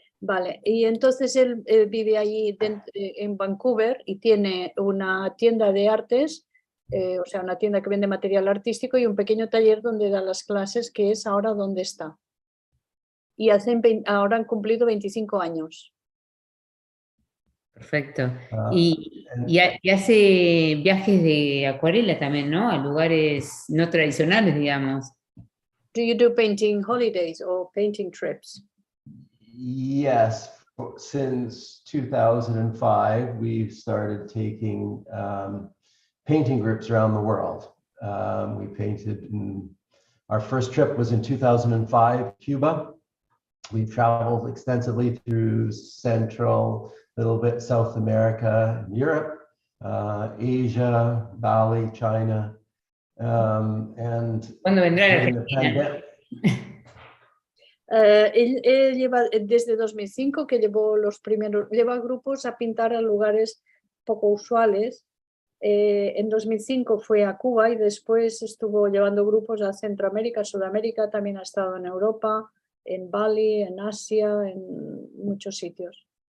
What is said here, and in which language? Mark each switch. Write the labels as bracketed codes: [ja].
[es] Vale, y entonces él vive allí en Vancouver y tiene una tienda de artes, o sea, una tienda que vende material artístico y un pequeño taller donde da las clases, que es ahora donde está. Y ahora han cumplido 25 años. Perfecto. Y hace viajes de acuarela también, ¿no? A lugares no tradicionales, digamos. [en] Do you do painting holidays or painting trips? Yes, since 2005, we've started taking painting groups around the world. We painted our first trip was in 2005, Cuba. We traveled extensively through Central, a little bit South America, Europe, Asia, Bali, China, and [es] ¿Cuándo vendrá a [en] during the [es] Argentina? Él lleva desde 2005 que lleva grupos a pintar a lugares poco usuales. En 2005 fue a Cuba y después estuvo llevando grupos a Centroamérica, Sudamérica, también ha estado en Europa, en Bali, en Asia, en muchos sitios.